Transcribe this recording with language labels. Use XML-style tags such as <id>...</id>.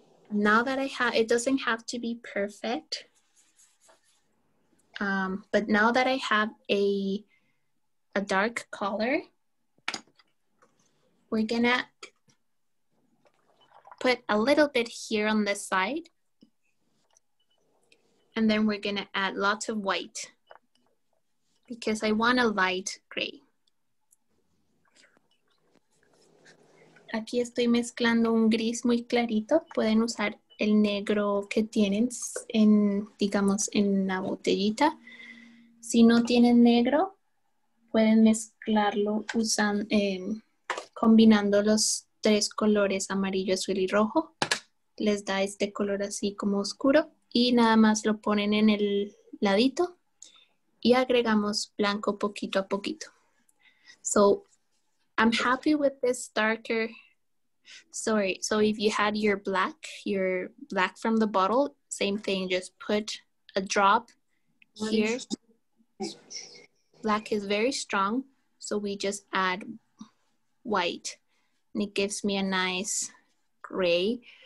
<en>Now that I have, it doesn't have to be perfect. But now that I have a dark color, we're gonna put a little bit here on this side. And then we're gonna add lots of white because I want a light gray.</en> <es>Aquí estoy mezclando un gris muy clarito. Pueden usar el negro que tienen en, digamos, en la botellita. Si no tienen negro, pueden mezclarlo usando, combinando los tres colores amarillo, azul y rojo. Les da este color así como oscuro y nada más lo ponen en el ladito y agregamos blanco poquito a poquito.</es> <en>So I'm happy with this darker. Sorry, so if you had your black from the bottle, same thing, just put a drop here. Black is very strong, so we just add white and it gives me a nice gray.</en>